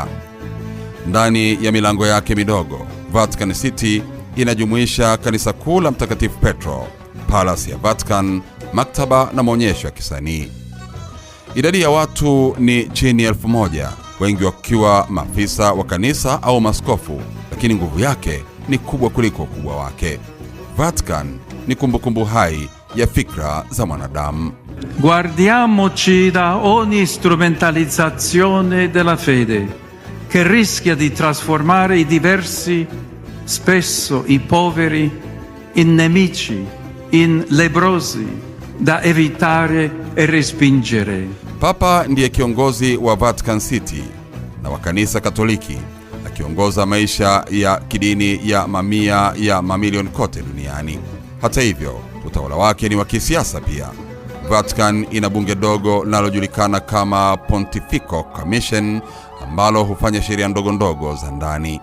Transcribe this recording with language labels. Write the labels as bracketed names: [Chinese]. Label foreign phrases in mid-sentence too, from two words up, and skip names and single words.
[Swahili] Ndani ya milango yake midogo, Vatican City inajumuisha kanisa kuu la Mtakatifu Petro, Palace ya Vatican, maktaba na maonyesho ya kisanii. Idadi ya watu ni chini ya 1000, wengi wakiwa maafisa wa kanisa au maskofu, lakini nguvu yake ni kubwa kuliko ukubwa wake. Vatican ni kumbukumbu hai ya fikra za mwanadamu. [Italian] Guardiamoci da ogni strumentalizzazione della fede, che rischia di trasformare i diversi, spesso i poveri, in nemici, in lebbrosi, da evitare e respingere. [Swahili] Papa ndiye kiongozi wa Vatican City na wa Kanisa Katoliki, akiongoza maisha ya kidini ya mamia ya mamilioni kote duniani. Hata hivyo, utawala wake ni wa kisiasa pia. Vatican ina bunge dogo linalojulikana kama Pontifical Commission ambalo hufanya sheria ndogo ndogo za ndani.